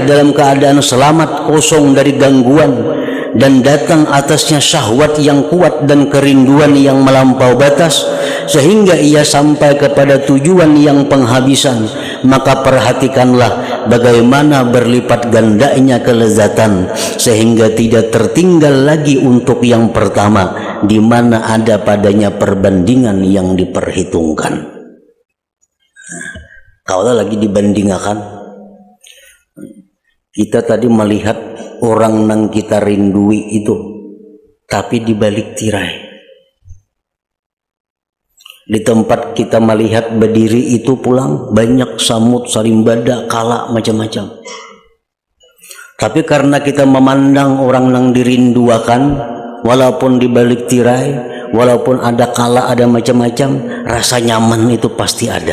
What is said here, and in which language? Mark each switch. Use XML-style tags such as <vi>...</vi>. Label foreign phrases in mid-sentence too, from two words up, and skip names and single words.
<id>dalam keadaan selamat kosong dari gangguan, dan datang atasnya syahwat yang kuat dan kerinduan yang melampau batas sehingga ia sampai kepada tujuan yang penghabisan, maka perhatikanlah bagaimana berlipat gandanya kelezatan sehingga tidak tertinggal lagi untuk yang pertama di mana ada padanya perbandingan yang diperhitungkan. Kalau lagi dibandingkan, kita tadi melihat orang yang kita rindui itu, tapi di balik tirai.</id> <bjn>Di tempat kita melihat berdiri itu pulang banyak samut, sarimbada, kala macam-macam.</bjn> <id>Tapi karena kita memandang orang yang dirinduakan, walaupun di balik tirai, walaupun ada kala, ada macam-macam, rasa nyaman itu pasti ada.</id>